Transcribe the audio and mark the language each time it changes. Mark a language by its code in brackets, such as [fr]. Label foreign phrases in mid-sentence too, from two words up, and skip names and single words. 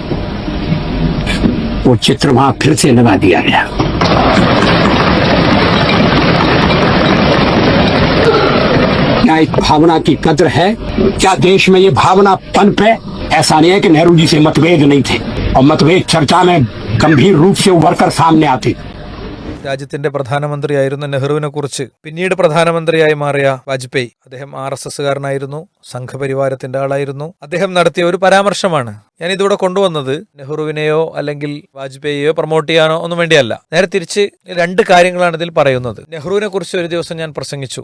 [hi] वो चित्र वहां फिर से लगा दिया गया। क्या एक भावना की कद्र है? क्या देश में ये भावना पनप है? ऐसा नहीं है कि नेहरू जी से मतभेद नहीं थे, और मतभेद चर्चा में गंभीर रूप से उभर कर सामने आते। [ml] രാജ്യത്തിന്റെ പ്രധാനമന്ത്രിയായിരുന്ന നെഹ്റുവിനെ കുറിച്ച് പിന്നീട് പ്രധാനമന്ത്രിയായി മാറിയ വാജ്പേയി, അദ്ദേഹം RSSകാരനായിരുന്നു, സംഘപരിവാരത്തിന്റെ ആളായിരുന്നു. അദ്ദേഹം നടത്തിയ ഒരു പരാമർശമാണ് ഞാൻ ഇതിവിടെ കൊണ്ടുവന്നത്. നെഹ്റുവിനെയോ അല്ലെങ്കിൽ വാജ്പേയിയോ പ്രൊമോട്ട് ചെയ്യാനോ ഒന്നും വേണ്ടിയല്ല. നേരെ തിരിച്ച് രണ്ട് കാര്യങ്ങളാണ് ഇതിൽ പറയുന്നത്. നെഹ്റുവിനെ കുറിച്ച് ഒരു ദിവസം ഞാൻ പ്രസംഗിച്ചു.